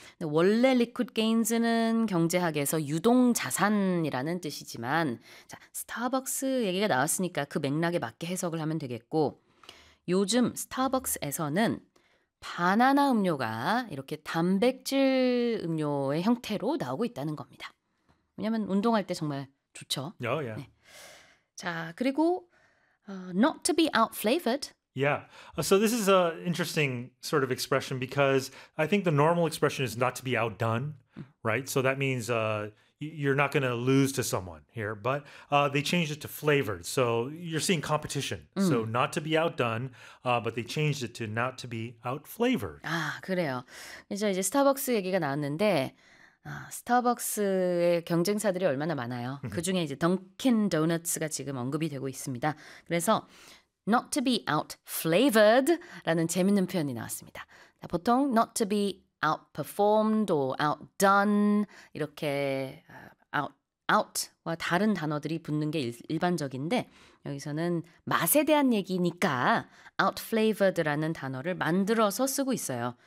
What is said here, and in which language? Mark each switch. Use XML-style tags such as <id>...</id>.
<ko>근데 원래 liquid gains는 경제학에서 유동 자산이라는 뜻이지만 자, 스타벅스 얘기가 나왔으니까 그 맥락에 맞게 해석을 하면 되겠고 요즘 스타벅스에서는 바나나 음료가 이렇게 단백질 음료의 형태로 나오고 있다는 겁니다. 왜냐면 운동할 때 정말 좋죠.</ko> <en>Oh, yeah.</en> <ko>네. 자, 그리고</ko> <en>not to be out-flavored. Yeah, so this is an interesting sort of expression because I think the normal expression is not to be outdone, right? So that means you're not going to lose to someone here, but they changed it to flavored. So you're seeing competition. Mm. So not to be outdone, but they changed it to not to be out-flavored.</en> <ko>아, 그래요. 이제 스타벅스 얘기가 나왔는데 스타벅스의 경쟁사들이 얼마나 많아요. 그중에 이제 던킨 도넛츠가 지금 언급이 되고 있습니다. 그래서</ko> <en>Not to be out-flavored</en> <ko>라는 재밌는 표현이 나왔습니다. 보통</ko> <en>not to be out-performed or out-done</en> <ko>이렇게 out와 다른 단어들이 붙는 게 일반적인데 여기서는 맛에 대한 얘기니까 out-flavored 라는 단어를 만들어서 쓰고 있어요.</ko>